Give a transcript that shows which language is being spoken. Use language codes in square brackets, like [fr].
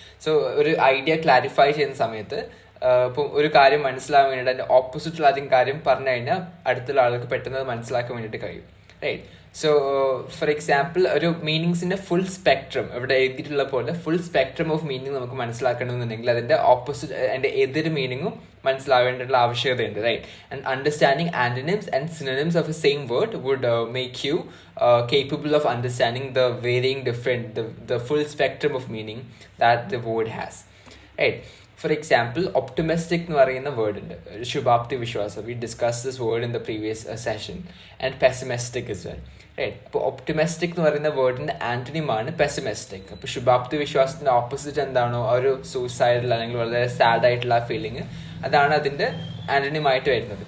[ml] So ഒരു idea clarify ചെയ്യുന്ന സമയത്ത് ഇപ്പോൾ ഒരു കാര്യം മനസ്സിലാകാൻ വേണ്ടിയിട്ട് അതിൻ്റെ ഓപ്പോസിറ്റുള്ള അധികം കാര്യം പറഞ്ഞു കഴിഞ്ഞാൽ അടുത്തുള്ള ആൾക്ക് പെട്ടെന്ന് മനസ്സിലാക്കാൻ വേണ്ടിയിട്ട് കഴിയും, റൈറ്റ്. സോ ഫോർ എക്സാമ്പിൾ, ഒരു മീനിങ്സിൻ്റെ ഫുൾ സ്പെക്ട്രം ഇവിടെ എഴുതിയിട്ടുള്ള പോലെ [en] full spectrum of meaning [ml] നമുക്ക് മനസ്സിലാക്കണമെന്നുണ്ടെങ്കിൽ അതിൻ്റെ എതിർ മീനിങ്ങും മനസ്സിലാവേണ്ടിയിട്ടുള്ള ആവശ്യകതയുണ്ട്, right. [en] And understanding antonyms and synonyms of a same word would make you capable of understanding the varying the full spectrum of meaning that the word has, right. [ml] For example optimistic എന്ന് പറയുന്ന word ഉണ്ട്, ശുഭാപ്തി വിശ്വാസം. [en] We discuss this word in the previous session. And pessimistic is well, right. [ml] അപ്പോൾ optimistic എന്ന് പറയുന്ന വേർഡിന്റെ ആന്റണിമാണ് pessimistic. അപ്പോൾ ശുഭാപ്തി വിശ്വാസത്തിന്റെ ഓപ്പോസിറ്റ് എന്താണോ ആ ഒരു സൂസൈഡൽ അല്ലെങ്കിൽ വളരെ സാഡ് ആയിട്ടുള്ള ആ ഫീലിംഗ്, അതാണ് അതിന്റെ ആന്റണിമായിട്ട് വരുന്നത്.